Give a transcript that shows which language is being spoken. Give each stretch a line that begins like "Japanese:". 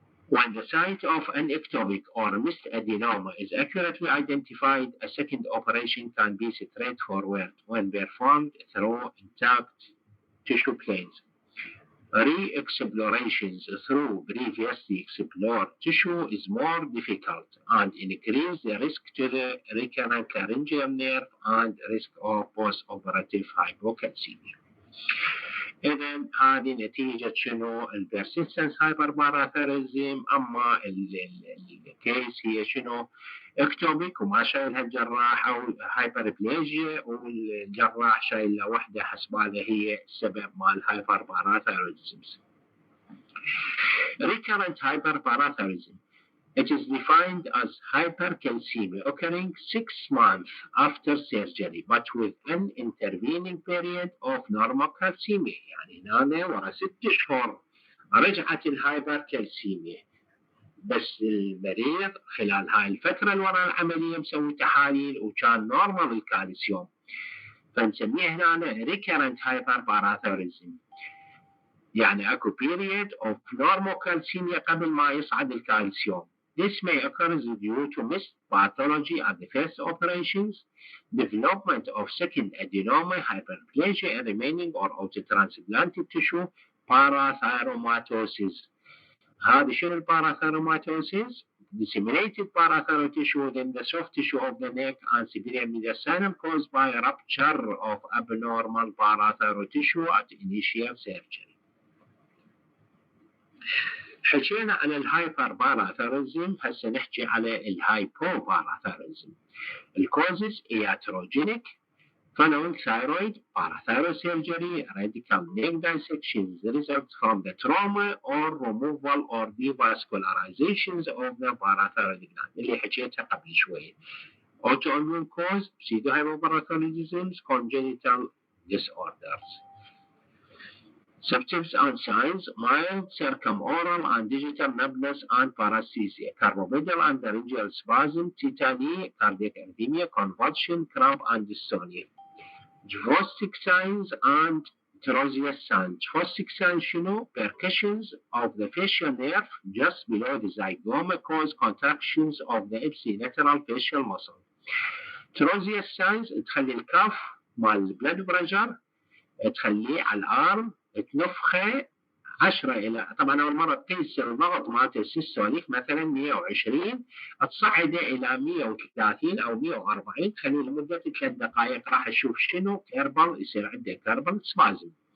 English: When the site of an ectopic or missed adenoma is accurately identified, a second operation can be straightforward when performed through intact tissue planes. Re-explorations through previously explored tissue is more difficult and increase the risk to the recurrent laryngeal nerve and risk of post-operative hypocalcemia.
Arabic: إذن هذه نتيجة شنو؟ البرسيستنس هايبرباراثيريزم. أما الكيس هي شنو؟ اكتوبيك وما شايلها الجراح، أو هايبربليجيا والجراح شايلها وحدة حسبالها هي السبب مال هايبرباراثيريزم.
English: Recurrent hyperparathyroidism. It is defined as hypercalcemia occurring 6 months after surgery but with an intervening period of normal calcemia.
Arabic: يعني هنا ورا 6 أشهر رجعت الهايبركالسيميا، بس المريض خلال هاي الفترة اللي ورا العملية مسوي تحاليل وكان نورمال الكالسيوم، فنسميه هنا recurrent hyperparathyroidism. يعني اكو
English: period of normal calcemia
Arabic: قبل ما يصعد الكالسيوم.
English: This may occur due to missed pathology at the first operations, development of second adenoma, hyperplasia remaining or autotransplanted tissue, parathyromatosis.
Arabic: هذا شنو parathyromatosis?
English: Disseminated parathyroid tissue within the soft tissue of the neck and superior mediastinum caused by a rupture of abnormal parathyroid tissue at initial surgery.
Arabic: حكينا على الهايبر باراثيريزم، هسه نحكي على الهايبو باراثيريزم. الكوزز
English: iatrogenic, following thyroid, parathyroid surgery, radical neck dissections result from the trauma or removal or devascularizations of the parathyroid gland
Arabic: اللي حكيتها قبل شوية.
English: Autoimmune cause, pseudohypoparathyroidism, congenital disorders. Symptoms and signs: mild circumoral and digital numbness and paresthesia, carbonidal and laryngeal spasm, tetany, cardiac arrhythmia, convulsion, cramp and dystonia. Gvostic signs and Trozius signs. Gvostic signs
Arabic: شنو?
English: Percussions of the facial nerve just below the zygoma cause contractions of the ipsilateral facial muscle.
Arabic: Trozius signs تخلي الكف مال blood pressure تخليه على الارم تنفخه 10 الى، طبعا اول مره تقيس الضغط مالته السيستوليك مثلا 120 تصعده الى 130 او 140، تخليه لمده 3 دقائق راح تشوف شنو كيربل، يصير عنده كيربل سبازم.